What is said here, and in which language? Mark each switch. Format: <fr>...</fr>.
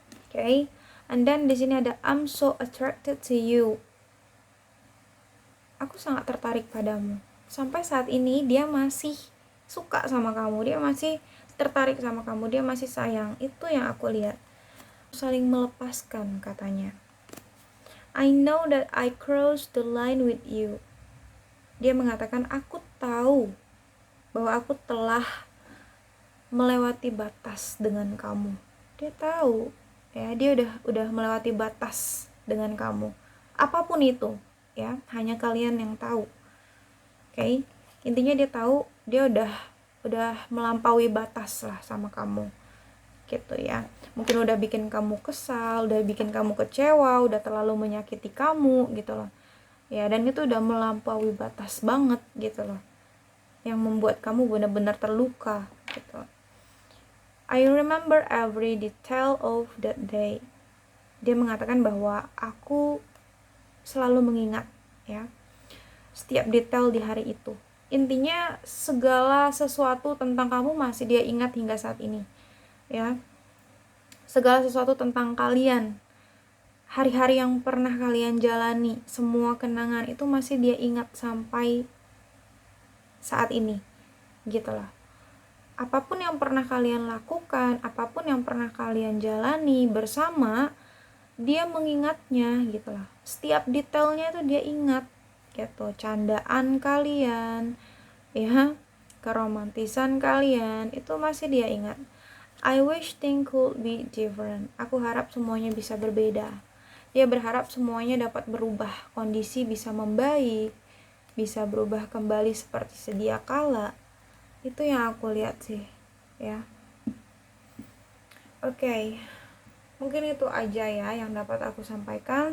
<en>Okay, and then</en> <id>di sini ada</id> <en>I'm so attracted to you.</en> <id>Aku sangat tertarik padamu. Sampai saat ini dia masih suka sama kamu, dia masih tertarik sama kamu, dia masih sayang. Itu yang aku lihat. Saling melepaskan, katanya.</id> <en>I know that I crossed the line with you.</en> <id>Dia mengatakan, aku tahu bahwa aku telah melewati batas dengan kamu. Dia tahu, ya, dia udah melewati batas dengan kamu. Apapun itu, ya, hanya kalian yang tahu. Okay? Intinya dia tahu dia udah melampaui batas lah sama kamu. Gitu, ya. Mungkin udah bikin kamu kesal, udah bikin kamu kecewa, udah terlalu menyakiti kamu, gitu loh. Ya, dan itu udah melampaui batas banget, gitu loh. Yang membuat kamu benar-benar terluka, gitu.</id> <en>I remember every detail of that day.</en> <id>Dia mengatakan bahwa aku selalu mengingat, ya, setiap detail di hari itu. Intinya segala sesuatu tentang kamu masih dia ingat hingga saat ini, ya. Segala sesuatu tentang kalian, hari-hari yang pernah kalian jalani, semua kenangan itu masih dia ingat sampai saat ini, gitu lah. Apapun yang pernah kalian lakukan, apapun yang pernah kalian jalani bersama, dia mengingatnya, gitu lah. Setiap detailnya itu dia ingat, gitu. Candaan kalian, ya, keromantisan kalian, itu masih dia ingat.</id> <en>I wish things could be different.</en> <id>Aku harap semuanya bisa berbeda. Dia berharap semuanya dapat berubah, kondisi bisa membaik, bisa berubah kembali seperti sedia kala. Itu yang aku lihat sih, ya. Oke, mungkin itu aja ya yang dapat aku sampaikan.</id>